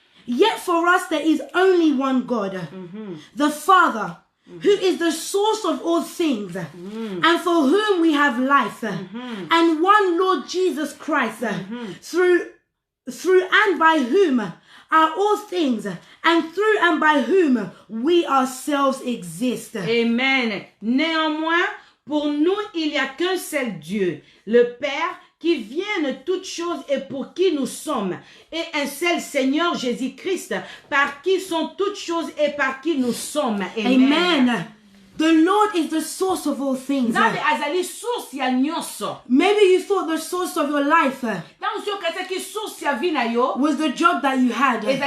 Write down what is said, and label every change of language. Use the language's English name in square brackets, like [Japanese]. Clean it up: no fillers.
[English] Yet for us there is only one God, the Father, who is the source of all things, and for whom we have life, and one Lord Jesus Christ, through and by whom are all things, and through and by whom we ourselves exist. Amen. [French] Néanmoins, pour nous, il n'y a qu'un seul Dieu, le Père, qui vient de toutes choses et pour qui nous sommes, et un seul Seigneur Jésus-Christ, par qui sont toutes choses et par qui nous sommes. Amen. Amen. [English] The Lord is the source of all things. Maybe you thought the source of your life was the job that you had.